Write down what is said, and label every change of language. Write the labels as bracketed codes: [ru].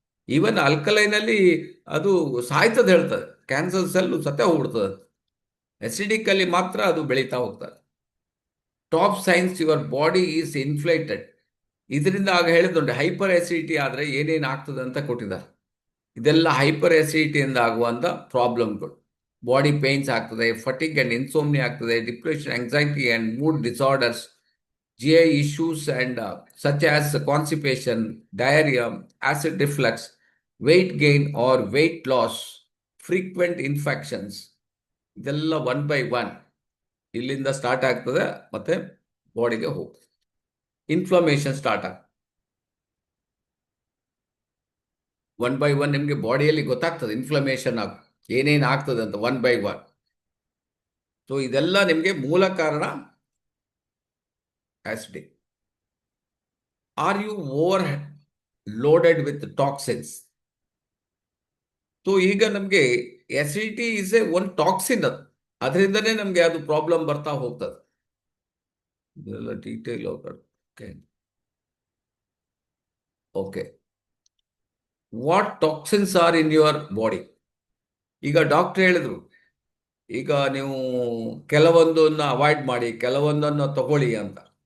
[kn] Even alkaline ಅಲ್ಲಿ ಅದು ಸಾಯ್ತದೆ ಹೇಳ್ತದೆ, ಕ್ಯಾನ್ಸರ್ ಸೆಲ್ ಸತ್ಯ ಹೋಗ್ಬಿಡ್ತದೆ. ಅಸಿಡಿಕ್ ಅಲ್ಲಿ ಮಾತ್ರ ಅದು ಬೆಳೀತಾ ಹೋಗ್ತದೆ. [en] Top signs your body is inflated. [kn] ಇದರಿಂದ ಆಗ ಹೇಳಿದ್ನುಂಟು, ಹೈಪರ್ ಅಸಿಡಿಟಿ ಆದರೆ ಏನೇನು ಆಗ್ತದೆ ಅಂತ ಕೊಟ್ಟಿದ್ದಾರೆ. ಇದೆಲ್ಲ ಹೈಪರ್ ಅಸಿಡಿಟಿಯಿಂದ ಆಗುವಂಥ ಪ್ರಾಬ್ಲಮ್ಗಳು. [en] Body pains ಆಗ್ತದೆ, fatigue and insomnia ಆಗ್ತದೆ, depression, anxiety and mood disorders, GI issues and such as constipation, diarrhea, acid reflux, weight gain or weight loss, frequent infections. [kn] ಇದೆಲ್ಲ 1 by 1 ಇಲ್ಲಿಂದ ಸ್ಟಾರ್ಟ್ ಆಗ್ತದೆ, ಮತ್ತೆ ಬಾಡಿಗೆ ಹೋಗ್ತದೆ. ಇನ್ಫ್ಲಮೇಷನ್ ಸ್ಟಾರ್ಟ್ ಆಗ್ತದೆ 1 by 1. ನಿಮಗೆ ಬಾಡಿಯಲ್ಲಿ ಗೊತ್ತಾಗ್ತದೆ ಇನ್ಫ್ಲಮೇಷನ್ ಏನೇನು ಆಗ್ತದೆ ಅಂತ 1 by 1. ಸೊ ಇದೆಲ್ಲ ನಿಮಗೆ ಮೂಲ ಕಾರಣ acidic. [en] Are you overloaded with toxins? [kn] So ಈಗ ನಮಗೆ acidity is ಒಂದು ಟಾಕ್ಸಿನ್, ಅದರಿಂದನೇ ನಮಗೆ ಅದು ಪ್ರಾಬ್ಲಮ್ ಬರ್ತಾ ಹೋಗ್ತದೆ. ಇದೆಲ್ಲ detail okay. [en] What toxins are in your body. [kn] ಈಗ ಡಾಕ್ಟರ್ ಹೇಳಿದ್ರು, ಈಗ ನೀವು ಕೆಲವೊಂದನ್ನು ಅವಾಯ್ಡ್ ಮಾಡಿ, ಕೆಲವೊಂದನ್ನು ತಗೊಳ್ಳಿ ಅಂತ.